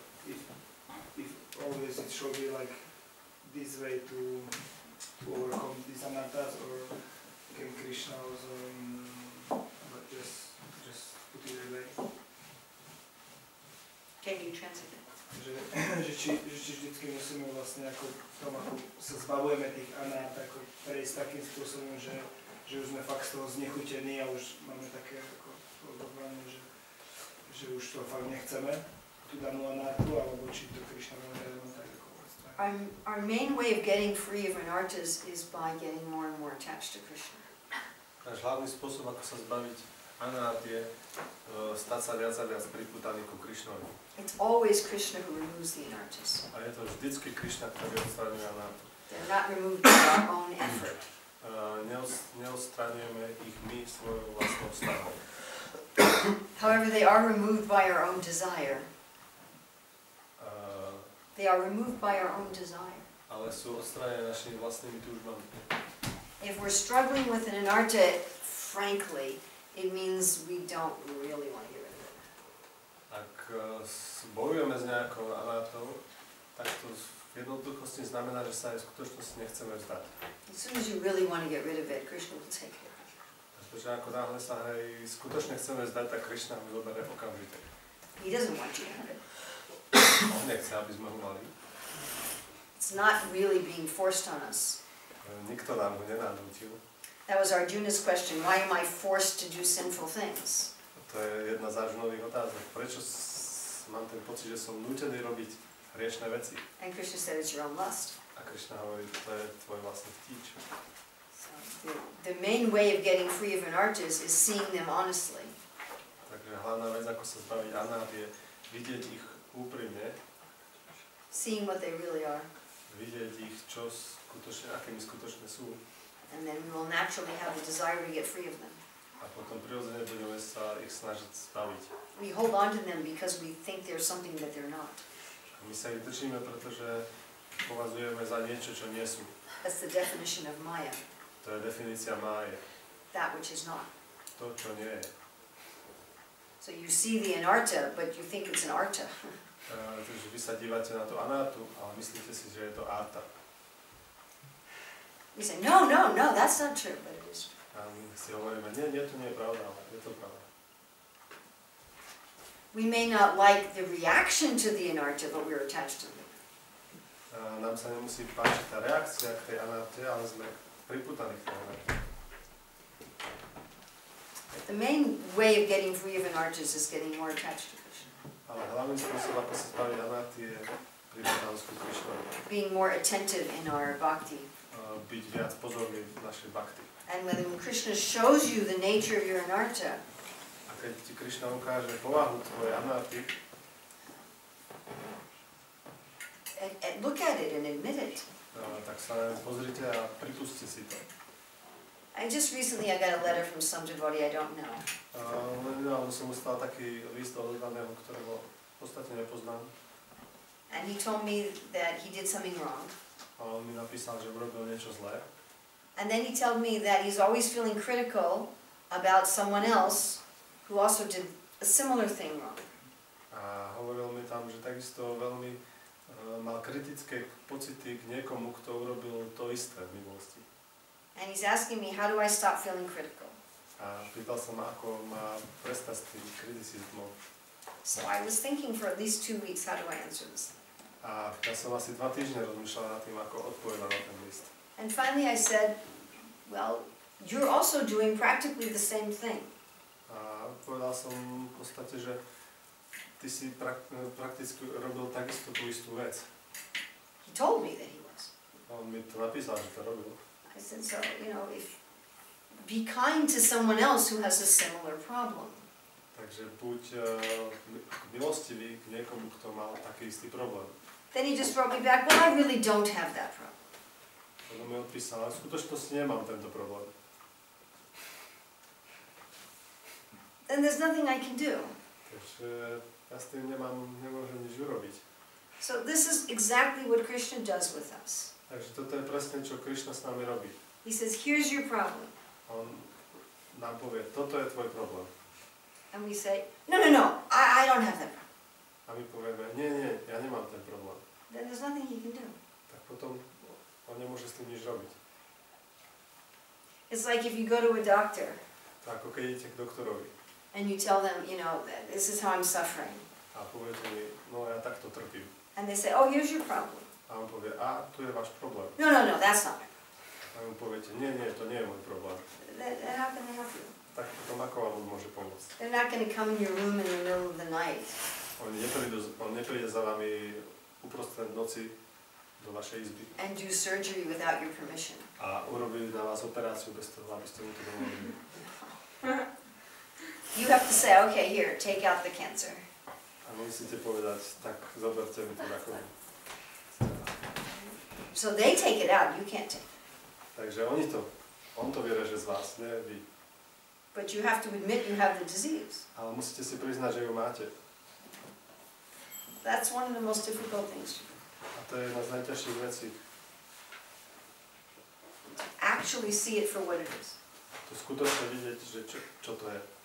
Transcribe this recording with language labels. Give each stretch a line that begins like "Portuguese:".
English: If always it should be like this way to overcome these anatas, or can Krishna also but just put it away. Can you translate that?
Slovak: Že či vždycky musíme vlastne ako sa zbavujeme tých anát, ako prejsť takým spôsobom, že už sme fakt z toho znechutení a už máme také ako odhodlanie, že už to fakt nechceme, tú danú anátu, alebo či to Krišna môže tak ako
English: Our main way of getting free of anartas is by getting more and more attached to Krishna.
Slovak: Náš hlavný spôsob, ako sa zbaviť anát, je stať sa viac a viac pripútaný ku Krišnovi.
English: It's always Krishna who removes the anartas.
Slovak: A je to vždycky Krišna, ktorý odstraňuje anátu.
English: They're not removed by our own effort.
Slovak: Neodstraňujeme ich my svojou vlastnou snahou.
English: However, they are removed by our own desire. They are removed by our own desire.
Slovak: Ale sú odstranené našimi vlastnými túžbami.
English: If we're struggling with an anarta, frankly, it means we don't really want to get rid of it.
Slovak: Ak bojujeme s nejakou anátou, tak to v jednoduchosti znamená, že sa aj v skutočnosti nechceme vzdať.
English: As soon as you really want to get rid of it, Krishna will take care of it.
Slovak: Pretože ako náhle sa aj skutočne chceme vzdať, tak Krišna ho zoberie okamžite.
English: He doesn't want you to have it.
Slovak: On nechce, aby sme ho mali.
English: It's not really being forced on us.
Slovak: Nikto nám ho nenanútil.
English: That was Arjuna's question. Why am I forced to do sinful things?
Slovak: To je jedna z Arjunových otázok. Prečo mám ten pocit, že som nútený robiť hriešne veci?
English: And Krishna said it's your own lust.
Slovak: A Krišna hovorí, to je tvoj vlastný vtíč.
English: So the main way of getting free of anartas is seeing them honestly.
Slovak: Takže hlavná vec, ako sa zbaviť anát, je vidieť ich úprimne.
English: Seeing what they really are.
Slovak: Vidieť ich, akými skutočne sú.
English: And then we will naturally have the desire to get free of them.
Slovak: A potom prirodzene budeme sa ich snažiť zbaviť.
English: We hold on to them because we think they're something that they're not.
Slovak: A my sa ich držíme, pretože považujeme za niečo, čo nie sú.
English: That's the definition of Maya.
Slovak: To je definícia máje.
English: That which is not.
Slovak: To, čo nie je.
English: So you see the anarta, but you think it's an arta.
Slovak: Takže vy sa dívate na tú anátu, ale myslíte si, že je to arta.
English: We say, no, that's not true, but it is true.
Slovak: A my si hovoríme, nie, to nie je pravda, ale je to pravda.
English: We may not like the reaction to the anarta, but we're attached to it.
Slovak: Nám sa nemusí páčiť tá reakcia k tej anáte, ale sme pripútaní k tej anáte.
English: The main way of getting free of anartas is getting more attached to Krishna.
Slovak: Ale hlavný spôsob, ako sa zbaviť anáty, je pripútanosť ku Krišnovi.
English: Being more attentive in our bhakti.
Slovak: Byť viac pozorný v našej bhakti.
English: And when Krishna shows you the nature of your anarta,
Slovak: a keď ti Krišna ukáže povahu tvojej anáty,
English: and look at it and admit it.
Slovak: Tak sa pozrite a pripustite si to.
English: I just recently got a letter from some devotee I don't know.
Slovak: Nedávno som dostal taký list od oddaného, ktorého v podstate nepoznám.
English: And he told me that he did something wrong.
Slovak: A on mi napísal, že urobil niečo zlé.
English: And then he told me that he's always feeling critical about someone else who also did a similar thing wrong.
Slovak: A hovoril mi tam, že takisto veľmi mal kritické pocity k niekomu, kto urobil to isté v minulosti.
English: And he's asking me, how do I stop feeling critical?
Slovak: A pýtal sa ma, ako má prestať s tým kriticizmom.
English: So I was thinking for at least 2 weeks, how do I answer this?
Slovak: A ja som asi 2 týždne rozmýšľala nad tým, ako odpovedať na ten list.
English: And finally I said, well, you're also doing practically the same thing.
Slovak: A povedal som v podstate, že ty si prakticky robil takisto tú istú vec.
English: He told me that he was.
Slovak: On mi to napísal, že to robil.
English: I said, so, be kind to someone else who has a similar problem.
Slovak: Takže buď milostivý k niekomu, kto mal taký istý problém.
English: Then he just wrote me back, well, I really don't have that problem.
Slovak: Potom mi odpísal, ale v skutočnosti nemám tento problém.
English: Then there's nothing I can do.
Slovak: Takže ja s tým nemôžem nič urobiť.
English: So this is exactly what Krishna does with us.
Slovak: Takže toto je presne, čo Krišna s nami robí.
English: He says, here's your problem.
Slovak: On nám povie, toto je tvoj problém.
English: And we say, no, I don't have that problem.
Slovak: A my povieme, nie, ja nemám ten problém.
English: Then there's nothing he can do.
Slovak: Tak potom on nemôže s tým nič robiť.
English: It's like if you go to a doctor
Slovak: Tak ako keď idete k doktorovi
English: and you tell them, you know, this is how I'm suffering.
Slovak: a poviete mi, no ja takto trpím.
English: And they say, oh, here's your problem.
Slovak: A on povie, a tu je váš problém.
English: No, that's not my problem.
Slovak: A mu poviete, nie, to nie je môj problém.
English: Then how can they help you?
Slovak: Tak potom ako vám on môže pomôcť?
English: They're not going to come in your room in the middle of the night.
Slovak: On nepríde za vami uprostred noci do vašej izby
English: and do surgery without your permission.
Slovak: a urobili na vás operáciu bez toho, aby ste mu to dovolili.
English: You have to say, okay, here, take out the cancer.
Slovak: A musíte povedať, tak zoberte mi tú rakovinu.
English: So they take it out, you can't take it.
Slovak: Takže on to vyreže z vás, nie vy.
English: But you have to admit you have the disease.
Slovak: Ale musíte si priznať, že ju máte.
English: That's one of the most difficult things to do.
Slovak: A to je jedna z najťažších vecí.
English: Actually see it for what it is.
Slovak: To skutočne vidieť, že čo to je.